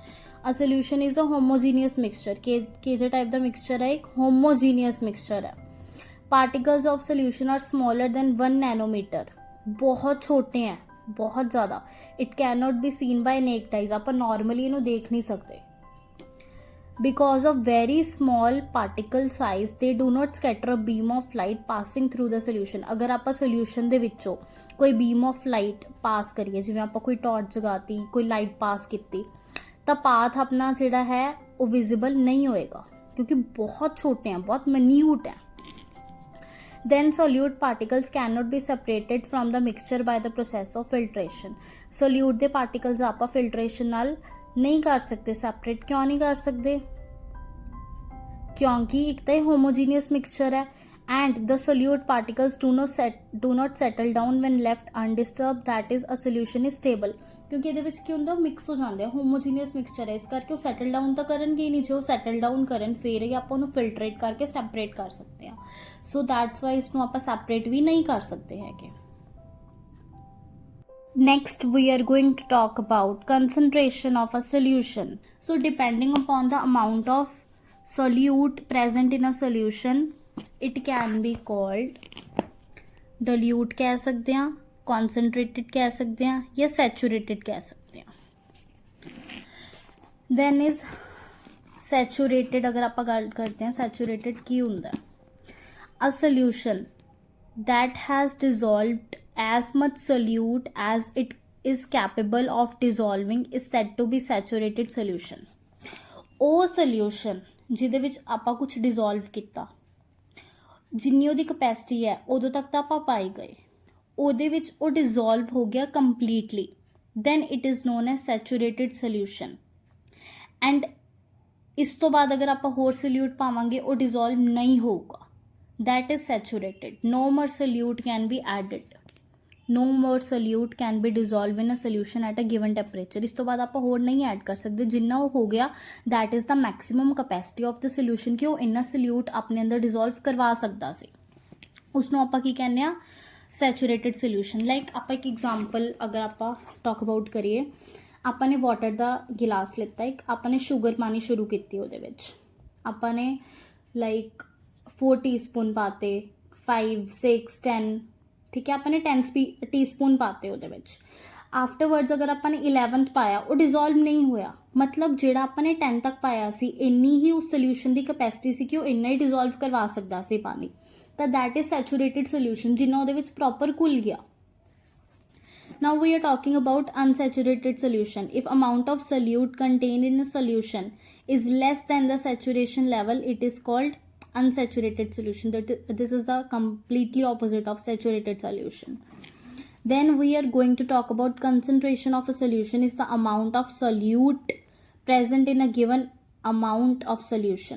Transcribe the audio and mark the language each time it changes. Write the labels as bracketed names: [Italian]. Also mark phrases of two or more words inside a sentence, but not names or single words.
[English] a solution is a homogeneous mixture. [Punjabi] ਕਿਹੜੇ ਟਾਈਪ ਦਾ ਮਿਕਸਚਰ ਹੈ? ਇੱਕ [English] homogeneous mixture [Punjabi] ਹੈ। [English] particles of solution are smaller than 1 nanometer. [Punjabi] ਬਹੁਤ ਛੋਟੇ ਹੈ, ਬਹੁਤ ਜ਼ਿਆਦਾ। [English] it can not be seen by naked eyes, [Punjabi] ਆਪਾਂ ਨੋਰਮਲੀ ਇਹਨੂੰ ਦੇਖ ਨਹੀਂ ਸਕਦੇ। [English] Because of very small particle size, they do not scatter a beam of light passing through the solution. [Punjabi] ਅਗਰ ਆਪਾਂ ਸੋਲਿਊਸ਼ਨ ਦੇ ਵਿੱਚੋਂ ਕੋਈ [English] beam of light [Punjabi] ਪਾਸ ਕਰੀਏ, ਜਿਵੇਂ ਆਪਾਂ ਕੋਈ ਟਾਰਚ ਜਗਾਤੀ, ਕੋਈ ਲਾਈਟ ਪਾਸ ਕੀਤੀ, ਤਾਂ ਪਾਥ ਆਪਣਾ ਜਿਹੜਾ ਹੈ ਉਹ ਵਿਜ਼ੀਬਲ ਨਹੀਂ ਹੋਏਗਾ, ਕਿਉਂਕਿ ਬਹੁਤ ਛੋਟੇ हैं, ਬਹੁਤ ਮਿਨਿਊਟ ਹੈ। [English] Then solute particles cannot be separated from the mixture by the process of filtration. [Punjabi] Solute ਦੇ particles ਆਪਾਂ filtration ਨਾਲ ਨਹੀਂ ਕਰ ਸਕਦੇ ਸੈਪਰੇਟ। ਕਿਉਂ ਨਹੀਂ ਕਰ ਸਕਦੇ? ਕਿਉਂਕਿ ਇੱਕ ਤਾਂ ਇਹ ਹੋਮੋਜੀਨੀਅਸ ਮਿਕਸਚਰ ਹੈ [English] and the solute particles do not settle down when left undisturbed, that is a solution is stable. [Punjabi] ਕਿਉਂਕਿ ਇਹਦੇ ਵਿੱਚ ਕੀ ਹੁੰਦਾ? ਮਿਕਸ ਹੋ ਜਾਂਦੇ ਆ, [English] homogeneous mixture [Punjabi] ਹੈ, ਇਸ ਕਰਕੇ ਉਹ [English] settle down [Punjabi] ਤਾਂ ਕਰਨਗੇ ਹੀ ਨਹੀਂ। ਜੇ ਉਹ [English] settle down [Punjabi] ਕਰਨ ਫਿਰ ਹੀ ਆਪਾਂ ਉਹਨੂੰ ਫਿਲਟਰੇਟ ਕਰਕੇ ਸੈਪਰੇਟ ਕਰ ਸਕਦੇ ਹਾਂ। [English] so that's why [Punjabi] ਇਸਨੂੰ ਆਪਾਂ ਸੈਪਰੇਟ ਵੀ ਨਹੀਂ ਕਰ ਸਕਦੇ ਹੈਗੇ। [English] Next, we are going to talk about concentration of a solution. So, depending upon the amount of solute present in a solution, it can be called dilute [Punjabi] ਕਹਿ ਸਕਦੇ ਹਾਂ, [English] concentrated [Punjabi] ਕਹਿ ਸਕਦੇ ਹਾਂ, ਜਾਂ [English] saturated [Punjabi] ਕਹਿ ਸਕਦੇ ਹਾਂ। [English] Then is [Punjabi] ਸੈਚੂਰੇਟਡ ਅਗਰ ਆਪਾਂ ਗੱਲ ਕਰਦੇ ਹਾਂ ਸੈਚੂਰੇਟਡ ਕੀ ਹੁੰਦਾ? [English] a solution that has dissolved as much solute as it is capable of dissolving is said to be saturated solution. [Punjabi] ਉਹ ਸੋਲਿਊਸ਼ਨ ਜਿਹਦੇ ਵਿੱਚ ਆਪਾਂ ਕੁਝ ਡਿਜ਼ੋਲਵ ਕੀਤਾ, ਜਿੰਨੀ ਉਹਦੀ ਕਪੈਸਿਟੀ ਹੈ ਉਦੋਂ ਤੱਕ ਤਾਂ ਆਪਾਂ ਪਾਈ ਗਏ, ਉਹਦੇ ਵਿੱਚ ਉਹ ਡਿਜ਼ੋਲਵ ਹੋ ਗਿਆ ਕੰਪਲੀਟਲੀ, [English] then it is known as saturated solution. [Punjabi] ਐਂਡ ਇਸ ਤੋਂ ਬਾਅਦ ਅਗਰ ਆਪਾਂ ਹੋਰ ਸੋਲਿਊਟ ਪਾਵਾਂਗੇ ਉਹ ਡਿਜ਼ੋਲਵ ਨਹੀਂ ਹੋਊਗਾ, [English] that is saturated. No more solute can be added. No more solute can be dissolved in a solution at a given temperature. [Punjabi] ਇਸ ਤੋਂ ਬਾਅਦ ਆਪਾਂ ਹੋਰ ਨਹੀਂ ਐਡ ਕਰ ਸਕਦੇ, ਜਿੰਨਾ ਉਹ ਹੋ ਗਿਆ [English] that is the maximum capacity of the solution [Punjabi] ਕਿ ਉਹ ਇੰਨਾ solute ਆਪਣੇ ਅੰਦਰ dissolve ਕਰਵਾ ਸਕਦਾ ਸੀ, ਉਸਨੂੰ ਆਪਾਂ ਕੀ ਕਹਿੰਦੇ ਆ? [English] Saturated solution. [Punjabi] ਲਾਈਕ ਆਪਾਂ ਇੱਕ ਐਗਜ਼ਾਮਪਲ ਅਗਰ ਆਪਾਂ [English] talk about [Punjabi] ਕਰੀਏ, ਆਪਾਂ ਨੇ ਵਾਟਰ ਦਾ ਗਿਲਾਸ ਲਿੱਤਾ, ਇੱਕ ਆਪਾਂ ਨੇ ਸ਼ੂਗਰ ਪਾਣੀ ਸ਼ੁਰੂ ਕੀਤੀ, ਉਹਦੇ ਵਿੱਚ ਆਪਾਂ ਨੇ ਲਾਈਕ 4 ਟੀਸਪੂਨ ਪਾਤੇ, 5, 6, 10, ਠੀਕ ਹੈ, ਅਪਣੇ 10 ਟੀਸਪੂਨ ਪਾਤੇ ਉਹਦੇ ਵਿੱਚ। ਆਫਟਰਵਰਡਸ ਅਗਰ ਆਪਾਂ ਨੇ 11th ਪਾਇਆ ਉਹ ਡਿਜ਼ੋਲਵ ਨਹੀਂ ਹੋਇਆ, ਮਤਲਬ ਜਿਹੜਾ ਆਪਾਂ ਨੇ 10 ਤੱਕ ਪਾਇਆ ਸੀ ਇੰਨੀ ਹੀ ਉਸ ਸੋਲਿਊਸ਼ਨ ਦੀ ਕਪੈਸਿਟੀ ਸੀ ਕਿ ਉਹ ਇੰਨਾ ਹੀ ਡਿਜ਼ੋਲਵ ਕਰਵਾ ਸਕਦਾ ਸੀ ਪਾਣੀ, ਤਾਂ [English] that is saturated solution, [Punjabi] ਜਿੰਨਾ ਉਹਦੇ ਵਿੱਚ ਪ੍ਰੋਪਰ ਘੁਲ ਗਿਆ। [English] Now we are talking about unsaturated solution. If amount of solute contained in a solution is less than the saturation level, it is called unsaturated solution. This is the completely opposite of saturated solution. Then we are going to talk about concentration of a solution is the amount of solute present in a given amount of solution.